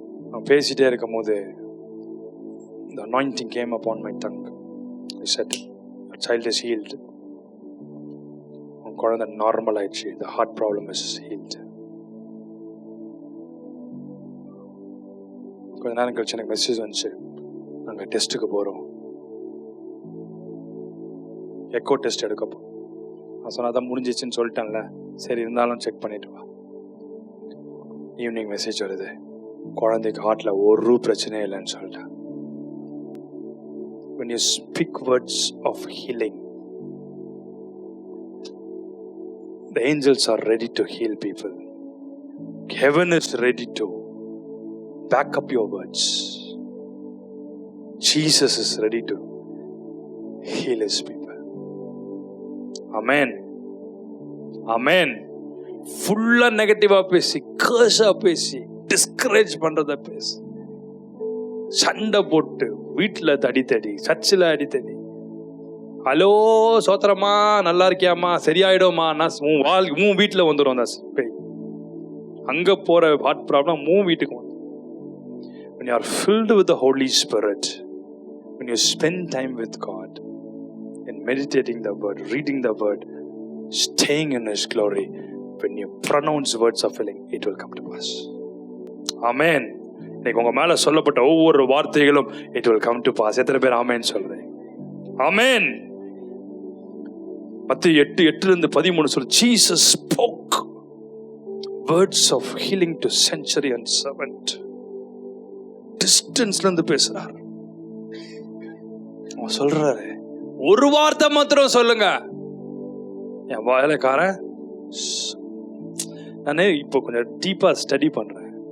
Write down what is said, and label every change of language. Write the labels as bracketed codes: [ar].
[ta] நான் பேசிட்டே இருக்கும் போது [en] the anointing came upon my tongue. I said, "Your child is healed." [ta] உன் குழந்தை நார்மல் ஆயிடுச்சு. [en] The heart problem is healed. [ta] கொஞ்ச நேரம் கழிச்சு எனக்கு மெசேஜ் வந்துச்சு, நாங்கள் டெஸ்ட்டுக்கு போகிறோம், எக்கோ டெஸ்ட் எடுக்கப்போ. நான் சொன்னாதான் முடிஞ்சிச்சுன்னு சொல்லிட்டேன்ல, சரி இருந்தாலும் செக் பண்ணிட்டு வா. ஈவினிங் மெசேஜ் வருது, குழந்தைக்கு ஹார்ட்ல ஒரு பிரச்சனையும் இல்லைன்னு சொல்லிட்டேன். [en] When you speak words of healing, the angels are ready to heal people. Heaven is ready to back up your words. Jesus is ready to heal his people. Amen. Amen. [ta] ஃபுல்லா நெகட்டிவா பேசி, கர்ஸா பேசி, டிஸ்கரேஜ் பண்றத பேசி, சண்டை போட்டு, வீட்டுல தடி, சர்ச்சில் அடித்தடி, ஹலோ சோத்திரமா, நல்லா இருக்கியாமா, சரியாயிடுமா, உன் வீட்டுல வந்துடும் அந்த பேய். அங்க போற ஹார்ட் ப்ராப்ளம் உன் வீட்டுக்கு வந்து. [en] When you are filled with the Holy Spirit, when you spend time with God and meditating the word, reading the word, staying in his glory, when you pronounce words of healing, it will come to pass. Amen. [ta] இன்னைக்கு உங்க மேல சொல்லப்பட்ட ஒவ்வொரு வார்த்தைகளும் [en] it will come to pass. [ta] எத்தனை பேர் ஆமென் சொல்றேன்? ஆமென். மத்தேயு 8:8-13 சொல்லு, [en] Jesus spoke words of healing to centurion servant. [ta] டிஸ்டன்ஸ்ல இருந்து பேசுறாரு. அவன் சொல்றாரு, ஒரு வார்த்தை மாத்திரம் சொல்லுங்க. என் வேலைக்காரன், நானே இப்போ கொஞ்சம் டீப்பா ஸ்டடி பண்றேன்.